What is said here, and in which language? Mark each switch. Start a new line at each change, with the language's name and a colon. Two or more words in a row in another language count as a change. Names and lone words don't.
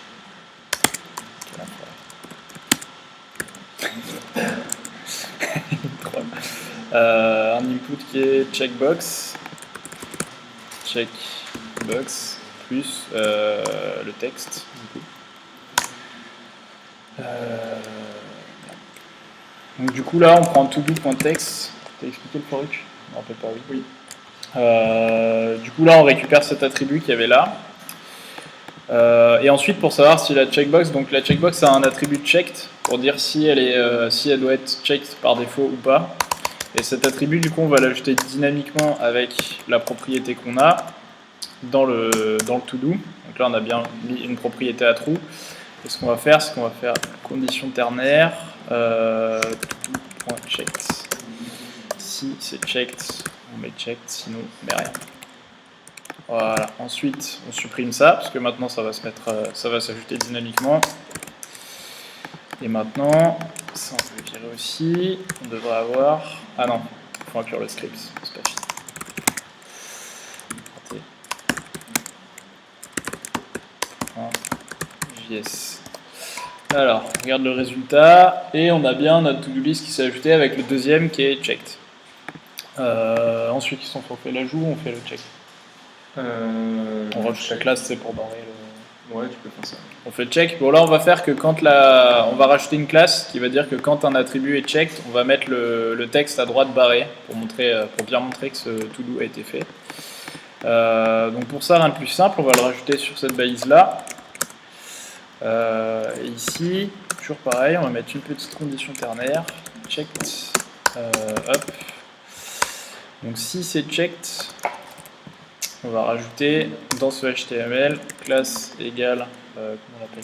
French: Un input qui est checkbox plus le texte du coup. Donc du coup là on prend todo.text. T'as expliqué le for each? Je me rappelle pas, oui. Du coup là on récupère cet attribut qu'il y avait là. Et ensuite pour savoir si la checkbox, donc la checkbox a un attribut checked pour dire si elle doit être checked par défaut ou pas. Et cet attribut du coup on va l'ajouter dynamiquement avec la propriété qu'on a dans le to-do. Donc là on a bien mis une propriété à true. Et ce qu'on va faire, c'est qu'on va faire condition ternaire to-do.checked. Si c'est checked, on met checked, sinon on met rien. Voilà. Ensuite, on supprime ça parce que maintenant ça va s'ajouter dynamiquement. Et maintenant, ça on peut le virer aussi. On devrait avoir. Ah non, il faut inclure le script, c'est pas fini. JS. Alors, on regarde le résultat et on a bien notre to-do list qui s'est ajouté avec le deuxième qui est checked. Ensuite, on fait l'ajout ou on fait le check? On rajoute la classe, c'est pour barrer le. Ouais, tu peux faire ça. On fait le check. Bon, là, on va faire que quand on va rajouter une classe qui va dire que quand un attribut est checked, on va mettre le texte à droite barré pour bien montrer que ce to-do a été fait. Donc pour ça, rien de plus simple, on va le rajouter sur cette balise là. Et ici, toujours pareil, on va mettre une petite condition ternaire, checked, hop. Donc si c'est checked, on va rajouter dans ce HTML classe égale, comment on l'appelle?